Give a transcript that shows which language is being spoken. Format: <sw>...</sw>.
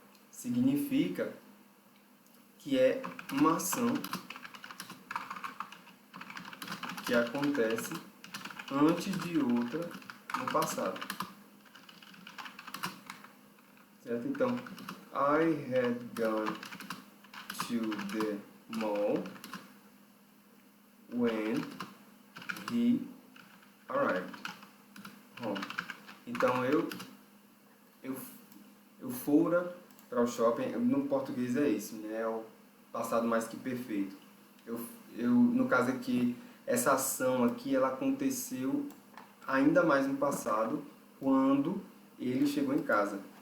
<pt>Significa que é uma ação que acontece antes de outra no passado. Certo? Então,</pt> <en>I had gone to the mall when he arrived home.</en> <pt>Então, eu fora para o shopping. No português é isso, né? É o passado mais que perfeito. No caso aqui, essa ação aqui, ela aconteceu ainda mais no passado, quando ele chegou em casa.</pt>